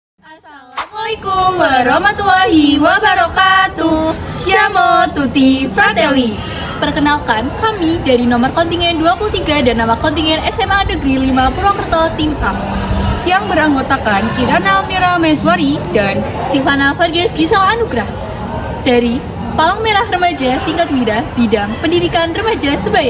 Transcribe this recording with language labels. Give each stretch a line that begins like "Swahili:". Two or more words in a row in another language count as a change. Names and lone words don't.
Arabic: السلام عليكم ورحمة الله وبركاته.
Italian: Siamo tutti fratelli.
Indonesian: Perkenalkan, kami dari nomor kontingen 23 dan nama kontingen SMA Negeri 5 Purwokerto Tim A yang beranggotakan Kirana Almira Meswari dan Sivana Vargas Gisal Anugrah dari Palang Merah Remaja Tingkat Wira Bidang Pendidikan Remaja Sebaya.